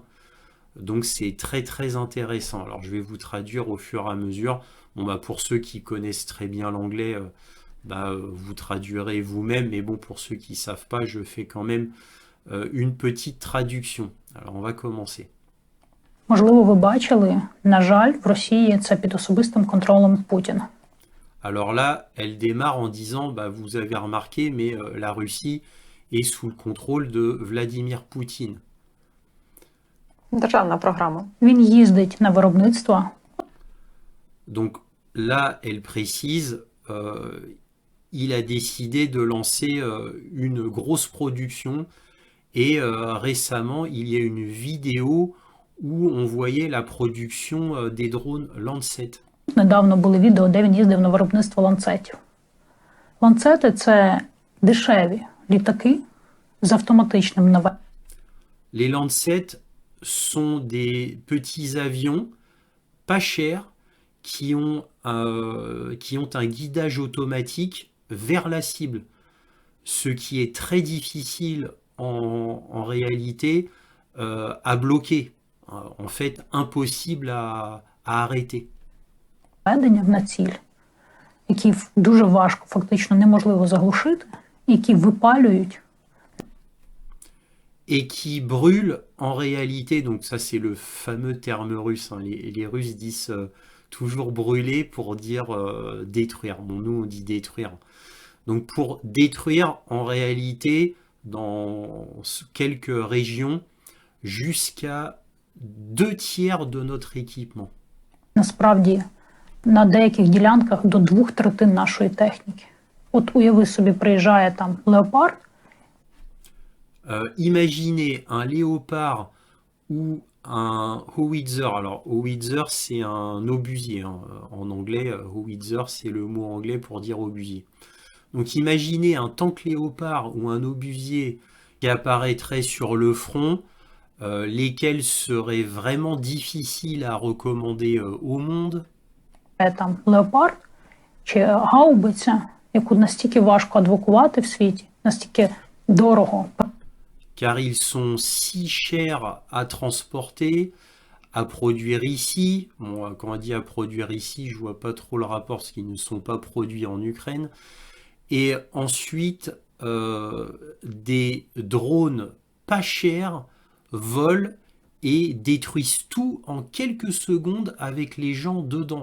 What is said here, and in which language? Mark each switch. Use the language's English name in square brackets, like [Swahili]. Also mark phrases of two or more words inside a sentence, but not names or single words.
[French] Donc, c'est très, très intéressant. Alors, je vais vous traduire au fur et à mesure. Bon, bah, pour ceux qui connaissent très bien l'anglais, vous traduirez vous-même, mais bon, pour ceux qui ne savent pas, je fais quand même une petite traduction. Alors, on va commencer. [Ukrainian] Можливо, ви бачили, на жаль, в Росії це під особистим контролем Путіна. [French] Alors là, elle démarre en disant, vous avez remarqué, mais la Russie est sous le contrôle de Vladimir Poutine. [Ukrainian] Державна програма. Він їздить на виробництво. [French] Donc là, elle précise, il a décidé de lancer une grosse production et récemment, il y a une vidéo où on voyait la production des drones Lancet. [Ukrainian] Недавно були відео, де він їздив на виробництво ланцетів. Ланцети – це дешеві літаки з автоматичним наведенням. [French] Les Lancet sont des petits avions pas chers qui ont un guidage automatique vers la cible. Ce qui est très difficile en réalité à bloquer. En fait, impossible à arrêter. [Ukrainian] На ціль, які дуже важко, фактично неможливо заглушити, які випалюють. [French] Et qui brûle en réalité, donc ça c'est le fameux terme russe, hein. Les Russes disent toujours brûler pour dire détruire. Bon, nous on dit détruire. Donc pour détruire en réalité dans quelques régions jusqu'à 2/3 de notre équipement. [Ukrainian] Насправді, на деяких ділянках до 2/3 нашої техніки. От уяви собі, приїжджає там леопард. [French] Imaginez un léopard ou un howitzer. Alors, howitzer, c'est un obusier, hein. En anglais, howitzer, c'est le mot anglais pour dire obusier. Donc, imaginez un tank léopard ou un obusier qui apparaîtrait sur le front, lesquels seraient vraiment difficiles à recommander au monde. [Ukrainian] Там леопард чи гаубиця, яку настільки важко адвокувати в світі, настільки дорого. [French] Car ils sont si chers à transporter, à produire ici. Bon, quand on dit à produire ici, je vois pas trop le rapport parce qu'ils ne sont pas produits en Ukraine. Et ensuite, des drones pas chers volent et détruisent tout en quelques secondes avec les gens dedans.